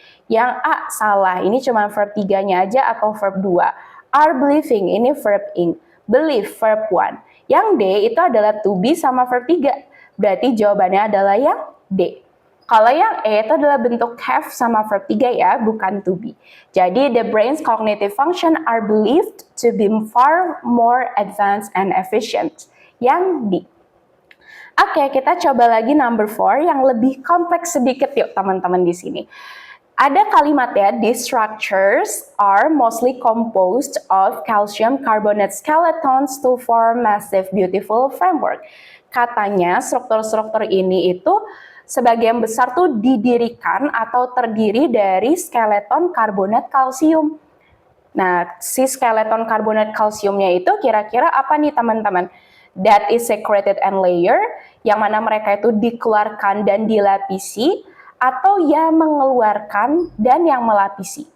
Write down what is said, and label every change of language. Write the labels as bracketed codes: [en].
[id] Yang A salah, ini cuma verb 3-nya aja atau verb 2. Are believing, ini verb ing. Believe, verb 1. Yang D itu adalah to be sama verb 3. Berarti jawabannya adalah yang D. Kalau yang E itu adalah bentuk have sama verb 3 ya, bukan to be. [en] Jadi the brain's cognitive function are believed to be far more advanced and efficient. [id] Yang D. Oke, kita coba lagi number 4 yang lebih kompleks sedikit yuk teman-teman di sini. Ada kalimatnya, [en] these structures are mostly composed of calcium carbonate skeletons to form massive beautiful framework. [id] Katanya struktur-struktur ini itu sebagian besar tuh didirikan atau terdiri dari skeleton karbonat kalsium. Nah, si skeleton karbonat kalsiumnya itu kira-kira apa nih teman-teman? [en] That is secreted and layer, [id] yang mana mereka itu dikeluarkan dan dilapisi, atau yang mengeluarkan dan yang melapisi.